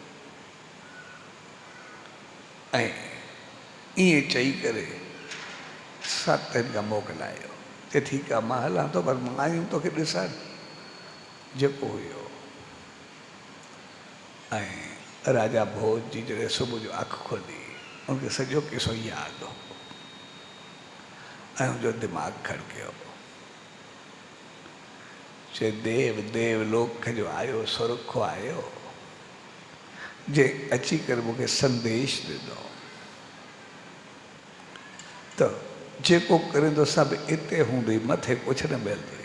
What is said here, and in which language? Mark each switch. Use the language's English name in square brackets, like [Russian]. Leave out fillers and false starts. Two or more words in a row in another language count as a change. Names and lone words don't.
[Sindhi] ऐं ईअं चई करे सतनि खां मोकिलायो, चए ठीकु आहे मां हलां थो, पर मायूं तोखे ॾिसनि जेको हुयो। ऐं राजा भोज जी जॾहिं सुबुह जो अखि खोली उनखे सॼो किसो यादि हो ऐं उनजो दिमाग़ु खड़कियो। चए देव देवलोक जो आयो सुरखो आयो जे अची करे मूंखे संदेश ॾिनो त जेको करे सभु हिते हूंदई, मथे कुझु न मिलंदई।